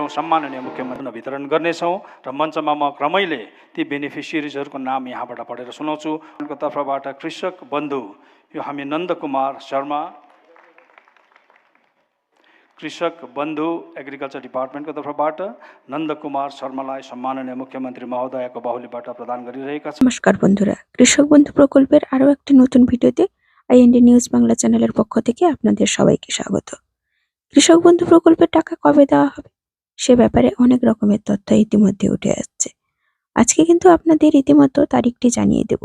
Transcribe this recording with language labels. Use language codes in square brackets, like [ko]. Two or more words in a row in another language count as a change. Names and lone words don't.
[ne] सम्माननीय मुख्यमन्त्री वितरण गर्नेछौँ र मञ्चमा म क्रमैले ती बेनिफिसियरिजहरूको नाम यहाँबाट पढेर सुनाउँछु। उनको तर्फबाट कृषक बन्धु यो हामी नन्दकुमार शर्मा कृषक बन्धु [en] agriculture department [ne] तर्फबाट नन्दकुमार शर्मालाई सम्माननीय मुख्यमन्त्री महोदयको बाहुलीबाट प्रदान गरिरहेका छौँ। [bn] नमस्कार বন্ধুরা, কৃষক বন্ধু প্রকল্পের আরো একটি নতুন ভিডিওতে আইএনডি নিউজ বাংলা চ্যানেলের পক্ষ থেকে আপনাদের সবাইকে স্বাগত। কৃষক বন্ধু প্রকল্পের টাকা কবে দেওয়া হবে সে ব্যাপারে অনেক রকমের তথ্য ইতিমধ্যে উঠে আসছে। আজকে কিন্তু আপনাদের রীতিমতো তারিখটি জানিয়ে দেব।